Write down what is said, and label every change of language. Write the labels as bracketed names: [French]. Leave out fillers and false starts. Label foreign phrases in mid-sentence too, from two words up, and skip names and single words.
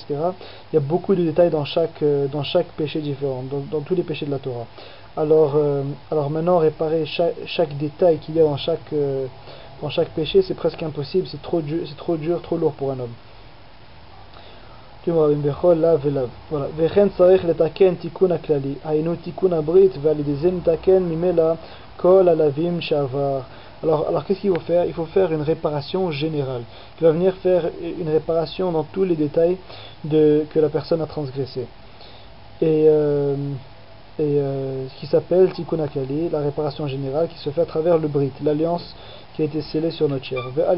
[French] Il y a beaucoup de détails dans chaque péché différent, dans tous les péchés de la Torah. Alors maintenant réparer chaque détail qu'il y a dans chaque péché, c'est presque impossible, c'est trop dur, trop lourd pour un homme. Voilà. [Hebrew] וכן צריך לתקן תיקון הכללי, היינו תיקון הברית ועל ידי זה נתקן ממילא כל הלווים שעבר. [French] Alors qu'est-ce qu'il faut faire? Il faut faire une réparation générale, qui va venir faire une réparation dans tous les détails que la personne a transgressé. Ce qui s'appelle [Hebrew] תיקון הכללי, [French] la réparation générale qui se fait à travers le Brit, l'alliance qui a été scellée sur notre chair.